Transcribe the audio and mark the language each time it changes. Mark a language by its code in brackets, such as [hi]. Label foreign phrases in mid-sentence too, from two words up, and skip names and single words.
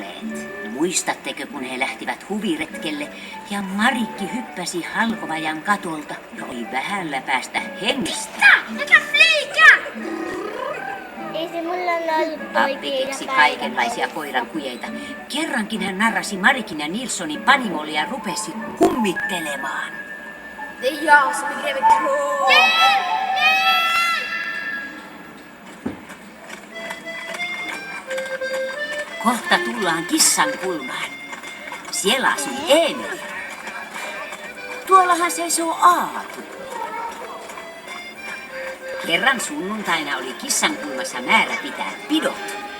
[fi] Muistatteko, kun he lähtivät huviretkelle ja Marikki hyppäsi Halkovajan katolta ja oli vähällä päästä hengestä? Ei se mulla ollut Appi keksi kaikenlaisia koiran kujeita. Kerrankin hän narrasi Marikin ja Nilssonin panimolle ja rupesi kummittelemaan. [sv] Det är jag som är greve Klå. [fi] Kohta tullaan kissan kulmaan. Siellä asui Eemeli. Tuollahan seisoo Aatu. Kerran sunnuntaina oli kissan kulmassa määrä pitää pidot.